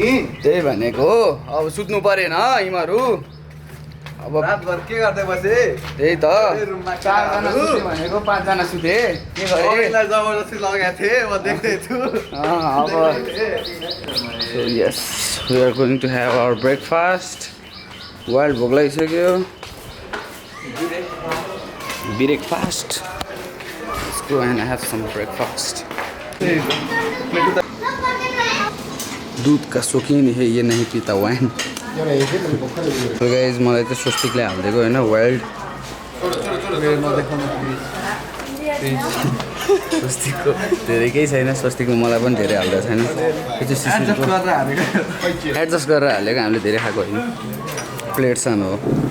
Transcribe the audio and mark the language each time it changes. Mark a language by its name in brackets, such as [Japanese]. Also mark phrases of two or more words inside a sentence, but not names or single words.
[Nepali] त्यही भनेको हो। अब सुत्नु परेन यिनीहरू। अब रातभर के गर्दै बसे? त्यही त 4जना सुते भनेको 5जना सुते। के गरे? जबरजस्ती लगाएको थिएँ म देख्दै छु। [English] अब so yes we are going to have our breakfast. [Nepali] वाइल्ड भोक लागिसक्यो। [English] breakfast let's go and have some breakfast. [Hindi] दूध का शौकीन है ये नहीं पीता वाइन। [Nepali] तो गाइज मलाई चाहिँ स्वस्तिकले हालिदिएको होइन वाइल्ड। स्वस्तिकको धेरै केही छैन। स्वस्तिकमा मलाई पनि धेरै हाल्दा छैन। त्यो चाहिँ एडजस्ट गरेर हालेको। हामीले धेरै खाएको होइन। प्लेट सानो हो।